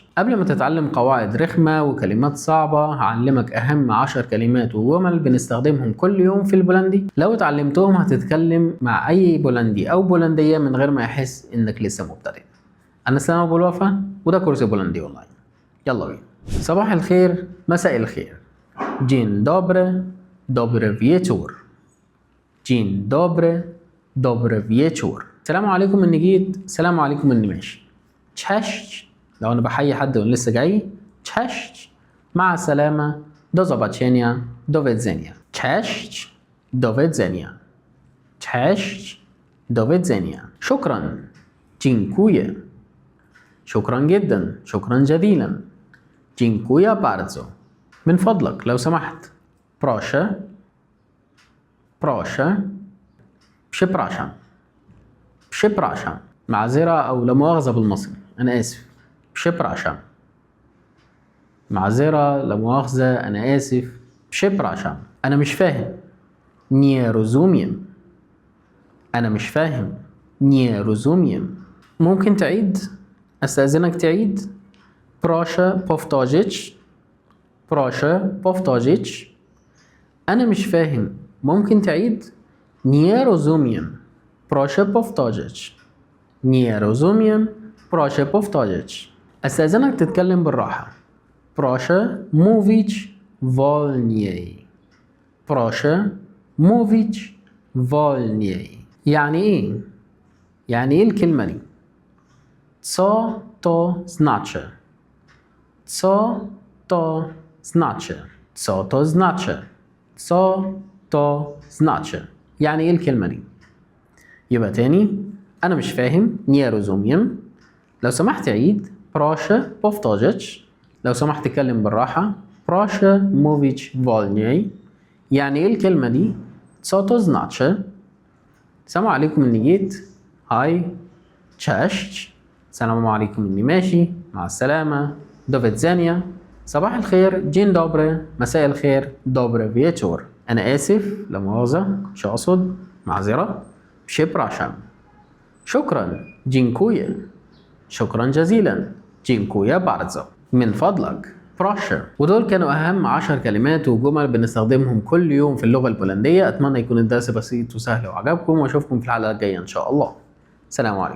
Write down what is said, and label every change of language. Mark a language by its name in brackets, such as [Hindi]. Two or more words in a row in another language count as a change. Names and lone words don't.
[Arabic] قبل ما تتعلم قواعد رخمة وكلمات صعبة هعلمك أهم 10 كلمات وجمل بنستخدمهم كل يوم في البولندي. لو اتعلمتهم هتتكلم مع أي بولندي أو بولندية من غير ما يحس إنك لسه مبتدئ. أنا سلام أبو الوفا وده كورس بولندي أونلاين. يلا بينا. صباح الخير، مساء الخير. [Polish] Dzień dobry, dobry wieczór. Dzień dobry, dobry wieczór. [Arabic] السلام عليكم إني جيت، سلام عليكم إني ماشي. Cześć لو أنا بحيي حد وأنا لسه جاي. Cześć مع السلامة. [Polish] Do zobaczenia, do widzenia. Cześć, do widzenia. Cześć, do widzenia. [Arabic] شكرا. Dziękuję. شكرا جدا، شكرا جزيلا. [Polish] Dziękuję bardzo. [Arabic] من فضلك لو سمحت. [Polish] Proszę. Proszę. Przepraszam. Przepraszam. [Arabic] معذرة أو لا مؤاخذة بالمصري، أنا آسف. Przepraszam. معذرة، لا مؤاخذة، أنا آسف. Przepraszam. أنا مش فاهم. [Polish] Nie rozumiem. [Arabic] أنا مش فاهم. [Polish] Nie rozumiem. [Arabic] ممكن تعيد؟ أستأذنك تعيد. [Polish] Proszę powtórzyć. Proszę powtórzyć. [Arabic] أنا مش فاهم. ممكن تعيد؟ [Polish] Nie rozumiem. Proszę powtórzyć. Nie rozumiem. Proszę powtórzyć. [Arabic] أستأذنك تتكلم بالراحة. [Polish] Proszę mówić wolniej. Proszę mówić wolniej. [Arabic] يعني إيه؟ يعني إيه الكلمة دي؟ [Polish] Co to znaczy? Co to znaczy? Co to znaczy? Co to znaczy؟ [Arabic] يعني إيه الكلمة دي؟ يبقى تاني، أنا مش فاهم. [Polish] Nie rozumiem. [Arabic] لو سمحت عيد. [Polish] Proszę powtórzyć. [Arabic] لو سمحت اتكلم بالراحة. [Polish] Proszę mówić wolniej. [Arabic] يعني إيه الكلمة دي؟ [Polish] Co to znaczy؟ [Arabic] السلام عليكم إني جيت. هاي. Cześć. السلام عليكم إني ماشي. مع السلامة. [Polish] Do widzenia. [Arabic] صباح الخير. [Polish] Dzień dobry. [Arabic] مساء الخير. [Polish] Dobry wieczór. [Arabic] أنا آسف، لا مؤاخذة، مش أقصد، معذرة. [Polish] Przepraszam. شكرا. Dziękuję. [Arabic] شكرا جزيلا. [Polish] Dziękuję bardzo. [Arabic] من فضلك. Proszę. ودول كانوا أهم 10 كلمات وجمل بنستخدمهم كل يوم في اللغة البولندية. أتمنى يكون الدرس بسيط وسهل وعجبكم، وأشوفكم في الحلقة الجاية إن شاء الله. سلام عليكم.